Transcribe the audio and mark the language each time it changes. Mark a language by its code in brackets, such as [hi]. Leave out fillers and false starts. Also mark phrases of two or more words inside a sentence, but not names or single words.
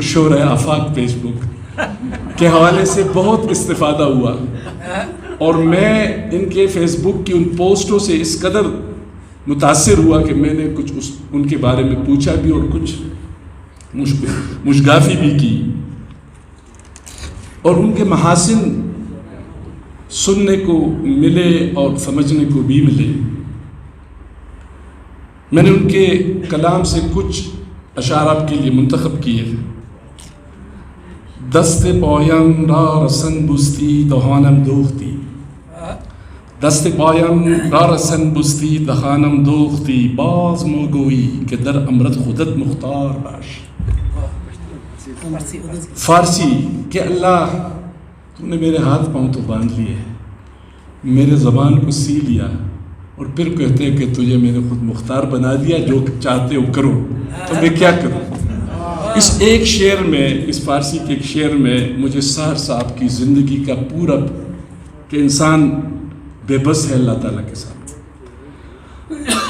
[ur] شورۂ آفاق فیس بک کے حوالے سے بہت استفادہ ہوا، اور میں ان کے فیس بک کی ان پوسٹوں سے اس قدر متاثر ہوا کہ میں نے کچھ ان کے بارے میں پوچھا بھی اور کچھ مشگافی بھی کی، اور ان کے محاسن سننے کو ملے اور سمجھنے کو بھی ملے۔ میں نے ان کے کلام سے کچھ اشعار آپ کے لیے منتخب کیے۔ [fa] دست پایم را رسن بستی دهانم دوختی، دست پایم را رسن بستی دهانم دوختی، باز موگویی که در امرت خودت مختار باش۔ [ur] فارسی کہ اللہ تو نے میرے ہاتھ پاؤں تو باندھ لیے، میرے زبان کو سی لیا، اور پھر کہتے ہیں کہ تجھے میں نے خود مختار بنا دیا، جو چاہتے ہو کرو، تو میں کیا کروں۔ اس ایک شعر میں، اس فارسی کے ایک شعر میں مجھے سحر صاحب کی زندگی کا پورا کہ انسان بے بس ہے اللہ تعالیٰ کے ساتھ۔